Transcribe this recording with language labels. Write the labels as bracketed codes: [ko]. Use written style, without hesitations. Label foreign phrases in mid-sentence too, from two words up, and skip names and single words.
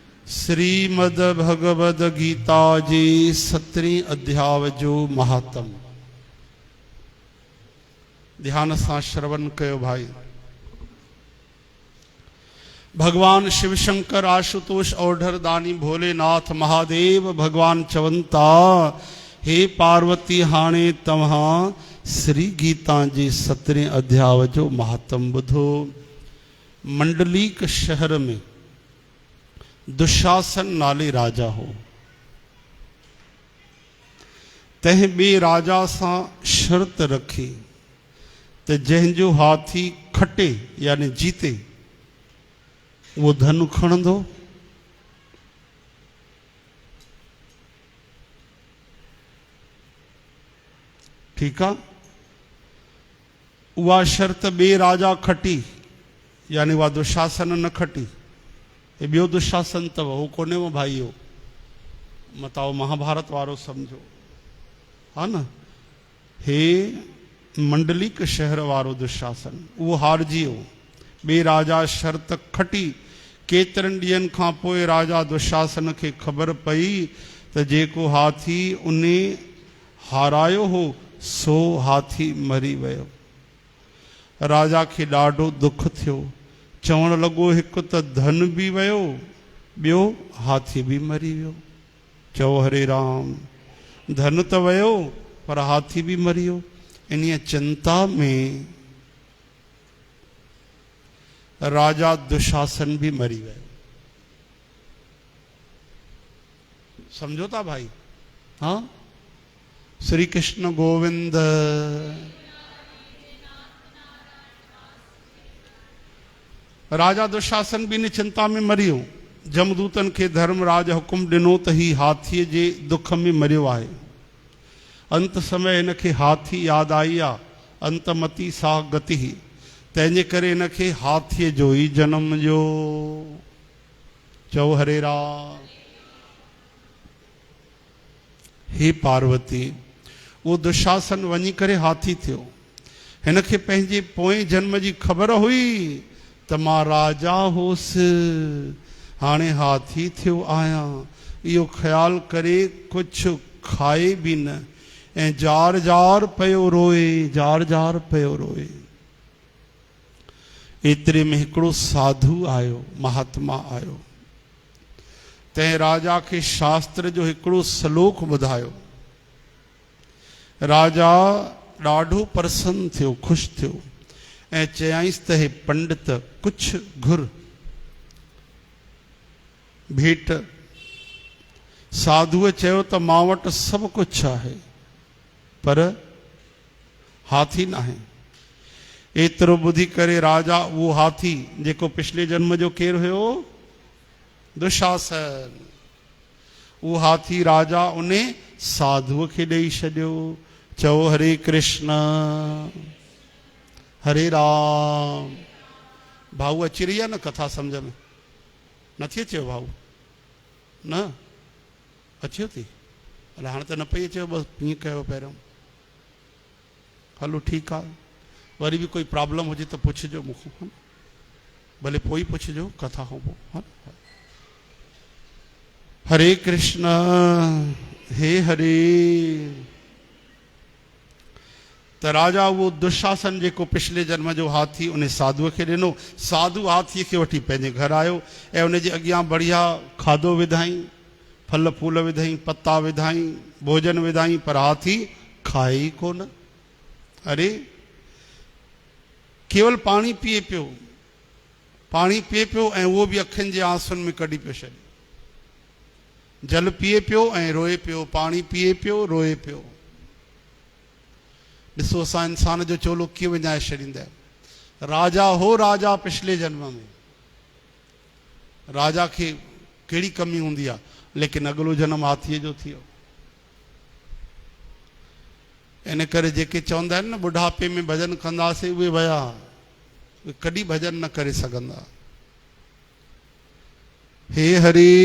[sd] श्रीमद भगवद गीता जी 17 अध्याय जो महात्म ध्यान सा श्रवण कयो भाई। भगवान शिव शंकर आशुतोष ओढ़र दानी भोलेनाथ महादेव भगवान चवंता हे पार्वती हाणे तव्हां श्री गीता जी 17 अध्याय जो महात्म बुधो। मंडलीक शहर में दुशासन नाले राजा हो, तह बे राजा सा शर्त रखी त जंहिंजो हाथी खटे यानी जीते वो धन खणंदो। [hi] ठीक है, [sd] उहा शर्त बे राजा खटी यानी उहा दुशासन न खटी। ये ॿियो दुशासन अथव, हो कोन्हे वो भाईयो, मताओ महाभारत वारो समझो, हा न। हे मंडलिक शहर वारो दुशासन वो हारजी हो। बे राजा शर्त खटी। केतरनि ॾींहंनि खां पोइ राजा दुशासन खे ख़बर पई त जेको हाथी उन हारायो हो सो हाथी मरी वियो। राजा खे ॾाढो दुख थियो। चवण लॻो हिकु त धन बि वियो, ॿियो हाथी बि मरी वियो। चओ हरे राम, धन त वियो पर हाथी बि मरी वियो। [hi] इन चिंता में राजा दुशासन भी मरी गए। [sd] समझो था भाई? हाँ, श्री कृष्ण गोविंद। राजा दुशासन भी इन चिंता में मरियो। जमदूतन के धर्मराज हुकुम दिनो त ही हाथी जे दुख में मरियो आहे। अंत समय इनके हाथी याद आई आ। अंतमती सा गति। तंहिंजे करे इनके हाथी जो ही जन्म जो। चओ हरे राम। हे पार्वती, वो दुशासन वञी करे हाथी थियो। हिनखे पंहिंजे पोएं जन्म जी ख़बर हुई त मां राजा होसि, हाणे हाथी थियो आहियां। इहो ख़्याल करे कुझु खाए बि न ऐं जार जार पियो रोए, जार जार पियो रोए। एतिरे में हिकिड़ो साधु आयो, महात्मा आयो। तंहिं राजा खे शास्त्र जो हिकिड़ो श्लोक ॿुधायो। राजा ॾाढो प्रसन्न थियो, ख़ुशि थियो ऐं चयाईंसि त हे पंडित कुझु घुर भेट। साधुअ चयो त मां वटि सभु कुझु आहे पर हाथी न आहे। एतिरो ॿुधी करे राजा वो हाथी जेको पिछले जन्म जो केरु हुयो, दुशासन, वो हाथी राजा उन साधुअ खे ॾेई छॾियो। चओ हरे कृष्ण हरे राम। भाऊ अची रही आहे न कथा समझ में? नथी अचेव भाऊ? न अचेव थी? अलाए हाणे त न पई अचेव, बसि हीअं कयो पहिरियों। हलो ठीकु आहे, वरी बि कोई प्रॉब्लम हुजे त पुछिजो मूंखां, भले पोइ पुछिजो कथा खां पोइ। हरे कृष्ण हे हरे। त राजा वो दुशासन जेको पिछले जन्म जो हाथी उन साधुअ खे ॾिनो। साधु हाथीअ खे वठी पंहिंजे घर आयो ऐं उनजे अॻियां बढ़िया खाधो विधाई, फल फूल विधाई, पत्ता विधाई, भोजन विधाई, पर हाथी खाए ई कोन। अरे केवल पानी पिए पियो, पानी पिए पियो ऐं उहो बि अखियुनि जे आंसुनि में कढी पियो छॾे। जल पिए पियो ऐं रोए पियो, पानी पिए पियो, रोए पियो। ॾिसो असां इंसान जो चोलो कीअं विञाए छॾींदा आहियूं। राजा हो, राजा पिछले जन्म में। राजा खे कहिड़ी कमी हूंदी आहे, लेकिन अॻिलो जन्म हाथीअ जो थियो। इन करे जेके चवंदा आहिनि न बुढ़ापे में भजन कंदासीं, उहे विया, उहे कॾहिं भजन न करे सघंदा। हे हरी।